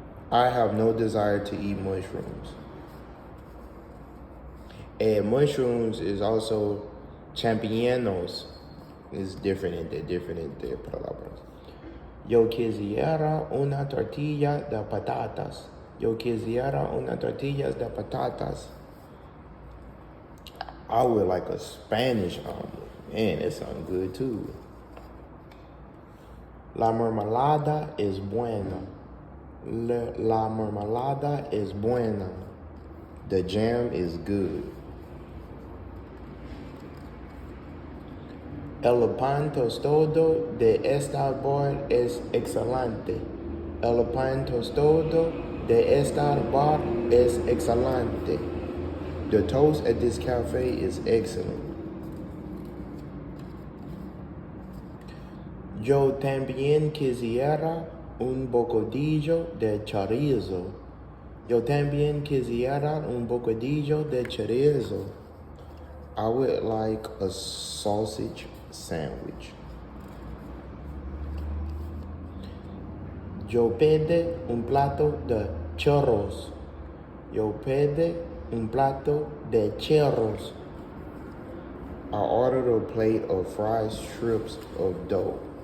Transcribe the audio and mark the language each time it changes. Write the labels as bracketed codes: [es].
[en] I have no desire to eat mushrooms. And mushrooms is also champiñones. It's different [es] entre palabras. Yo quisiera una tortilla de patatas. Yo quisiera una tortilla de patatas. [en] I would like a Spanish omelet. Man, that sounds good too. [es] La mermelada es buena. La mermelada es buena. [en] The jam is good. [es] El pan tostado de esta bar es excelente. El pan tostado de esta bar es excelente. [en] The toast at this cafe is excellent. [es] Yo también quisiera un bocadillo de chorizo. Yo también quisiera un bocadillo de chorizo. [en] I would like a sausage sandwich. [es] Yo pide un plato de churros. Yo pide un plato de churros. [en] I ordered a plate of fried strips of dough.